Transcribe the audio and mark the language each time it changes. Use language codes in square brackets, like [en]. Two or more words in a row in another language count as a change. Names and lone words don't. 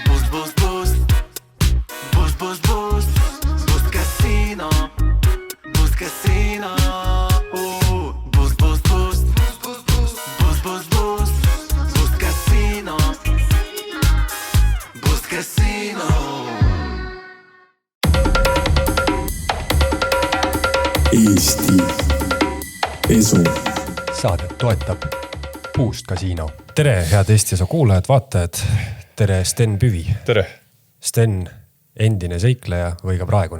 [et] Boost, boost. Boost, boost, boost. Boost Casino. Boost Casino. Boost, boost, boost. Boost, boost, boost. Boost Casino. Boost Casino. Eesti Esu. Saadet toetab Boost Casino. Tere, head Eesti Esu kuulajad, vaatajad. Tere, Sten Püvi. Tere. Sten, endine seikleja või ka praegune?